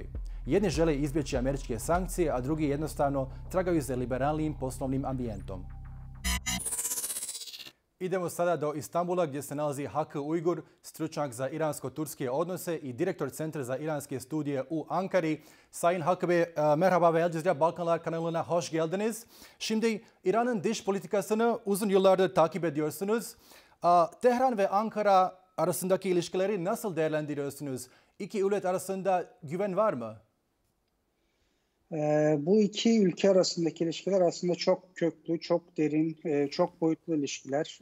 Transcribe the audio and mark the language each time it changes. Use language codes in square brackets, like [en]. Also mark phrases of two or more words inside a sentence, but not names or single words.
[bs] Jedni žele izbjeći američke sankcije, a drugi jednostavno tragaju za liberalnijim poslovnim ambijentom. Idemo sada do Istanbula gdje se nalazi Hakkı Uygur, stručnjak za iransko-turske odnose i direktor Centra za iranske studije u Ankari. [tr] Sayın Hakkı Bey, merhaba ve Jazeera Balkanlar kanalına hoş geldiniz. Şimdi İran'ın dış politikasını uzun yıllardır takip ediyorsunuz. Teheran ve Ankara arasındaki ilişkileri nasıl değerlendiriyorsunuz? İki ülke arasında güven var mı? Bu iki ülke arasındaki ilişkiler aslında çok köklü, çok derin, çok boyutlu ilişkiler.